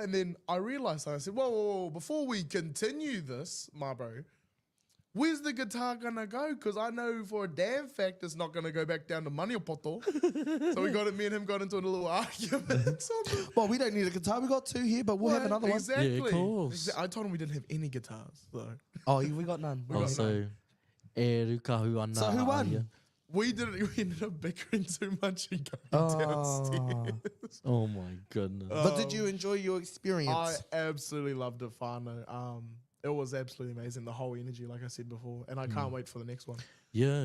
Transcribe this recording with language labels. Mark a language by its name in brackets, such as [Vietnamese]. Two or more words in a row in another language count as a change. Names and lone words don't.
[English] And then I realized, I said, whoa, before we continue this, my bro, where's the guitar gonna go? Because I know for a damn fact it's not gonna go back down to Maniopoto. So me and him got into a little argument. Well, we don't need a guitar. We got two here, but we'll have another one. Exactly. Yeah, of course. I told him we didn't have any guitars. So Oh, we got none. So, [Māori] e rukahu ana. [English] So who won? we ended up bickering too much and going downstairs. Oh my goodness. But did you enjoy your I experience? absolutely loved it, Whānau. It was absolutely amazing, the whole energy, like I said before, and I can't wait for the next one. Yeah.